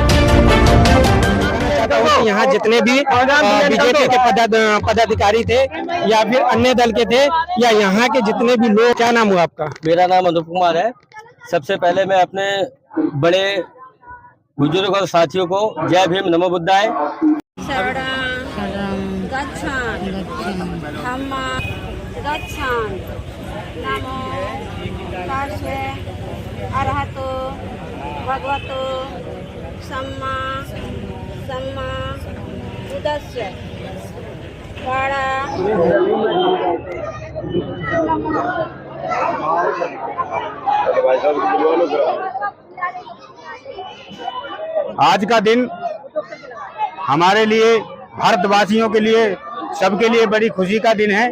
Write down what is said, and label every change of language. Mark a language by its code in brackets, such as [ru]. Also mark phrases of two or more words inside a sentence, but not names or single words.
[hi] यहाँ जितने भी बीजेपी के पदाधिकारी थे या फिर अन्य दल के थे या यहाँ के जितने भी लोग, क्या नाम हुआ आपका? मेरा नाम अनुप कुमार है। सबसे पहले मैं अपने बड़े बुजुर्ग और साथियों को जय भीम नमो बुद्धाय। [pi] शरणं गच्छामि धम्मं गच्छामि नमो तस्मै अरहतो भगवतो सम्मा बुद्धस्य [hi] आज का दिन हमारे लिए, भारतवासियों के लिए, सबके लिए बड़ी खुशी का दिन है।